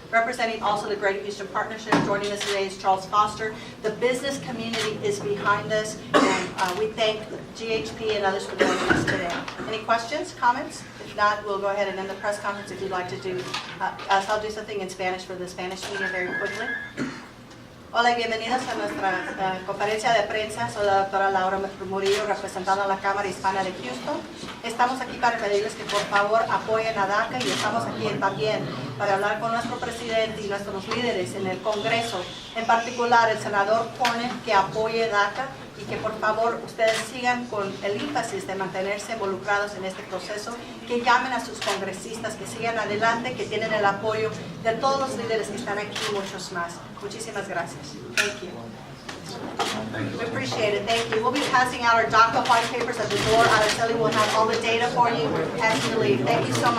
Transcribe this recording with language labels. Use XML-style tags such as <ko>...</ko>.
<en>Representing also the Greater Houston Partnership, joining us today is Charles Foster. The business community is behind us, and we thank GHP and others for joining us today. Any questions, comments? If not, we'll go ahead and end the press conference if you'd like to do. I'll do something in Spanish for the Spanish media very quickly.</en> <es>Hola y bienvenidos a nuestra conferencia de prensa. Soy la doctora Laura Murillo, representando a la Cámara Hispana de Houston. Estamos aquí para pedirles que por favor apoyen a DACA y estamos aquí también para hablar con nuestro presidente y nuestros líderes en el Congreso, en particular el senador Cornyn, que apoye DACA y que por favor ustedes sigan con el énfasis de mantenerse involucrados en este proceso, que llamen a sus congresistas, que sigan adelante, que tienen el apoyo de todos los líderes que están aquí y muchos más. Muchísimas gracias.</es> <en>Thank you. We appreciate it. Thank you. We'll be passing out our DACA white papers at the door. Araceli will have all the data for you as you leave. Thank you so much.</en>